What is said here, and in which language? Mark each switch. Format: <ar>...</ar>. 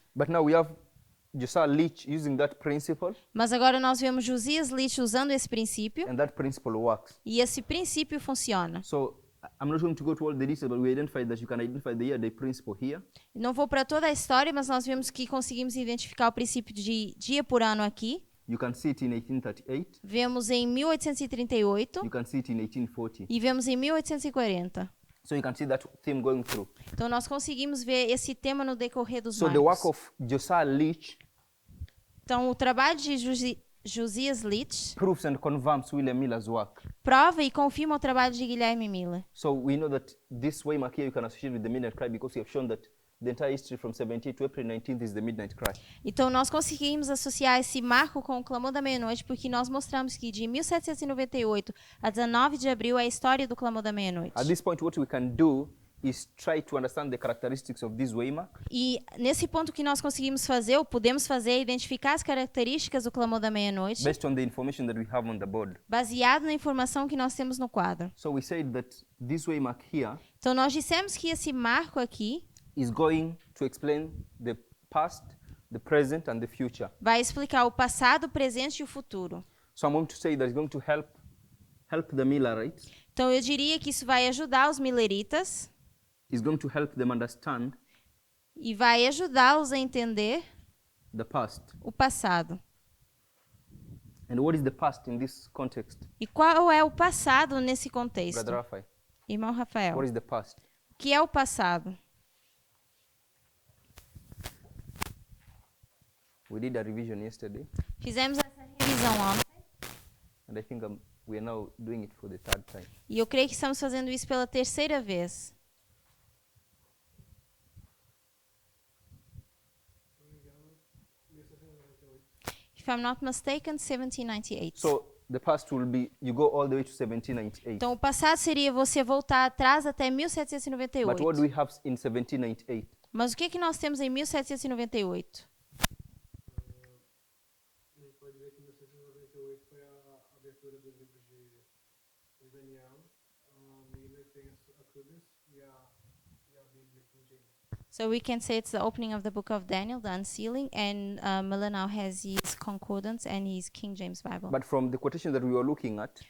<en>But now we have Josiah Leach using that principle,</en> <pt>Mas agora nós vemos Josias Leach usando esse princípio</pt> <en>and that principle works.</en> <pt>e esse princípio funciona.</pt> <en>So I'm not going to go to all the details, but we identified that you can identify the year-day principle here.</en> <pt>Não vou para toda a história, mas nós vemos que conseguimos identificar o princípio de dia por ano aqui.</pt> <en>You can see it in 1838.</en> <pt>Vemos em 1838</pt> <en>You can see it in 1840.</en> <pt>e vemos em 1840.</pt> <en>So you can see that theme going through.</en> <pt>Então nós conseguimos ver esse tema no decorrer dos</pt> <en>So the work</en> <pt>marcos.</pt> <en>of Josiah Leach</en> <pt>Então o trabalho de Josias Leach</pt> <en>proves and confirms William Miller's work.</en> <pt>prova e confirma o trabalho de Guilherme Miller.</pt> <en>So we know that this way, Makia, you can associate with the midnight cry because we have shown that the entire history from 17 to April 19th is the midnight cry.</en> <pt>Então nós conseguimos associar esse marco com o clamor da meia-noite porque nós mostramos que de 1798 a 19 de abril é a história do clamor da meia-noite.</pt> <en>At this point, what we can do is try to understand the characteristics of this waymark</en> <pt>E nesse ponto que nós conseguimos fazer, ou podemos fazer, é identificar as características do clamor da meia-noite,</pt> <en>based on the information that we have on the board.</en> <pt>baseado na informação que nós temos no quadro.</pt> <en>So we said that this waymark here</en> <pt>Então nós dissemos que esse marco aqui</pt> <en>is going to explain the past, the present, and the future.</en> <pt>vai explicar o passado, o presente e o futuro.</pt> <en>So I'm going to say that it's going to help the Millerites.</en> <pt>Então eu diria que isso vai ajudar os Milleritas</pt> <en>It's going to help them understand</en> <pt>e vai ajudá-los a entender</pt> <en>the past.</en> <pt>o passado.</pt> <en>And what is the past in this context,</en> <pt>E qual é o passado nesse contexto?</pt> <en>Brother Rafael?</en> <pt>Irmão Rafael,</pt> <en>What is the past?</en> <pt>o que é o passado?</pt> <en>We did a revision yesterday,</en> <pt>Fizemos essa revisão ontem</pt> <en>and I think we are now doing it for the third time.</en> <pt>e eu creio que estamos fazendo isso pela terceira vez.</pt> <en>If I'm not mistaken, 1798. So the past will be, you go all the way to 1798.</en> <pt>Então, o passado seria você voltar atrás até</pt> <en>But what do we have in 1798?</en> <pt>Mas o que que nós temos em 1798? A gente pode dizer que 1998 foi a abertura dos livros de Daniel. Miller tem a Crudis e a Bíblia King James.</pt> <en>So we can say it's the opening of the book of Daniel, the unsealing, and Miller now has his concordance and his King James Bible. But from the quotation that we were looking at,</en>